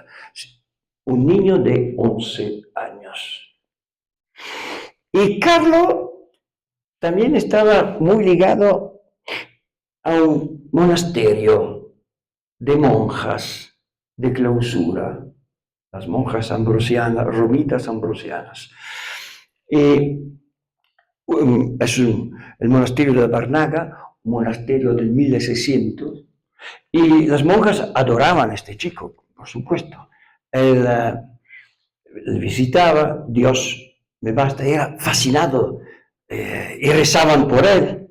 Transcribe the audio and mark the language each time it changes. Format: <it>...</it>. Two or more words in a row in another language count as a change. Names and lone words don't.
<es>Un niño de 11 años. Y Carlo también estaba muy ligado a un monasterio de monjas de clausura, las monjas ambrosianas, romitas ambrosianas. Es el monasterio de Barnaga, un monasterio del 1600, y las monjas adoraban a este chico, por supuesto. Él visitaba, Dios me basta, era fascinado, y rezaban por él.</es>